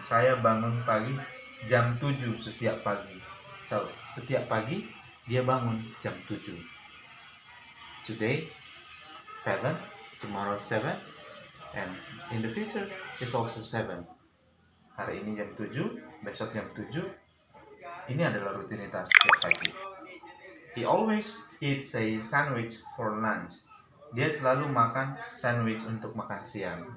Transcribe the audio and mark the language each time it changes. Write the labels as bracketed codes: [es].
[id] Saya bangun pagi jam 7 setiap pagi. [en] So, [id] setiap pagi dia bangun jam 7. [en] Today 7, tomorrow 7, and in the future is also 7. [id] Hari ini jam 7, besok jam 7. Ini adalah rutinitas setiap pagi. [en] He always eats a sandwich for lunch. [id] Dia selalu makan sandwich untuk makan siang.